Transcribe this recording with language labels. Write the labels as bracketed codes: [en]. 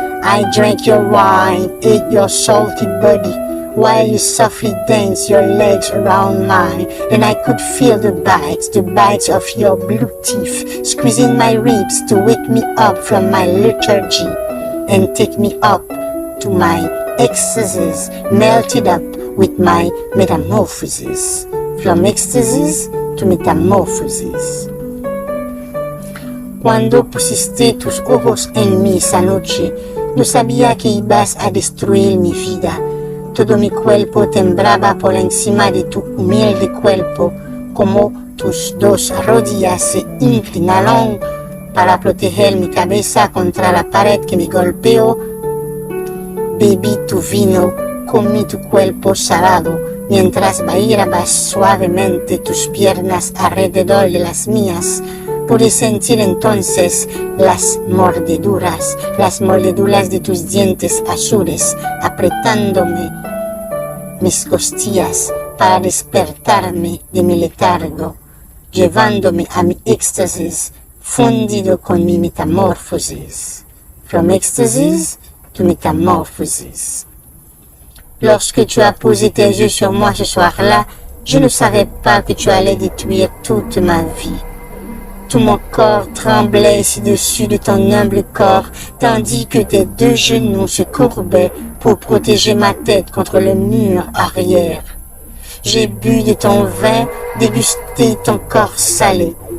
[en] I drank your wine, ate your salty body, while you softly danced your legs around mine, and I could feel the bites of your blue teeth squeezing my ribs to wake me up from my lethargy and take me up to my ecstasies, melted up with my metamorphosis. From ecstasies to metamorphosis. [es] Cuando pusiste tus ojos en mí esa noche, no sabía que ibas a destruir mi vida. Todo mi cuerpo temblaba por encima de tu humilde cuerpo, como tus dos rodillas se inclinaron para proteger mi cabeza contra la pared que me golpeó. Bebí tu vino, comí tu cuerpo salado, mientras bailabas suavemente tus piernas alrededor de las mías. Pude sentir entonces las mordeduras de tus dientes azules, apretándome mis costillas para despertarme de mi letargo, llevándome a mi éxtasis, fundido con mi metamorphosis. [en] From ecstasies to metamorphosis. [fr] Lorsque tu as posé tes yeux sur moi ce soir-là, je ne savais pas que tu allais détruire toute ma vie. Tout mon corps tremblait ci-dessus de ton humble corps, tandis que tes deux genoux se courbaient pour protéger ma tête contre le mur arrière. J'ai bu de ton vin, dégusté ton corps salé.